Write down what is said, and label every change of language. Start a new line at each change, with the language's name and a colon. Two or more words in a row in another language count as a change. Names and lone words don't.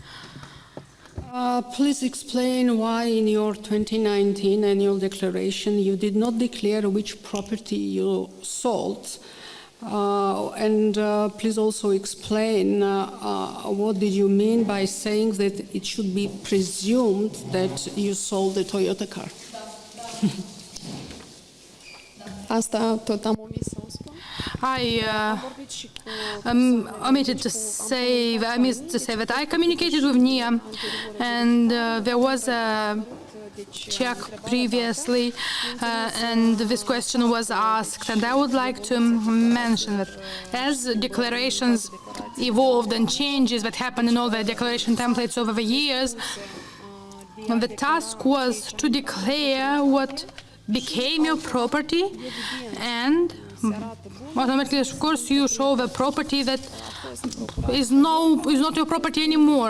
English: Please explain why in your 2019 annual declaration you did not declare which property you sold. And please also explain what did you mean by saying that it should be presumed that you sold the Toyota car?
Romanian: Asta tot am omis să o spun.
English: I omitted to say, I missed to say that I communicated with Nia, and there was a check previously, and this question was asked, and I would like to mention that as declarations evolved and changes that happened in all the declaration templates over the years, the task was to declare what became your property, and automatically, of course, you show the property that is not your property anymore.